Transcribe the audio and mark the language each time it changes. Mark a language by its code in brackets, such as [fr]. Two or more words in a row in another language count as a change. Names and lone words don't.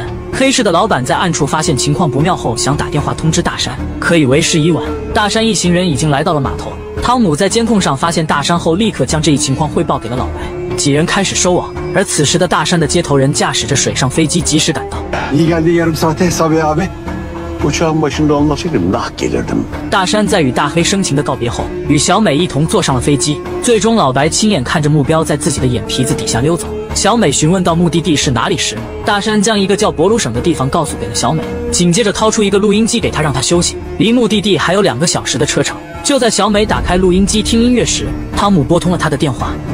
[zh] 黑市的老板在暗处发现情况不妙后，想打电话通知大山，可以为时已晚。大山一行人已经来到了码头。汤姆在监控上发现大山后，立刻将这一情况汇报给了老白。几人开始收网，而此时的大山的接头人驾驶着水上飞机及时赶到。 [tr] Uçağın başında olmasaydım nah gelirdim. [zh] 大山在与大黑深情的告别后，与小美一同坐上了飞机。最终，老白亲眼看着目标在自己的眼皮子底下溜走。小美询问到目的地是哪里时，大山将一个叫博鲁省的地方告诉给了小美，紧接着掏出一个录音机给她，让她休息。离目的地还有2个小时的车程。就在小美打开录音机听音乐时，汤姆拨通了她的电话。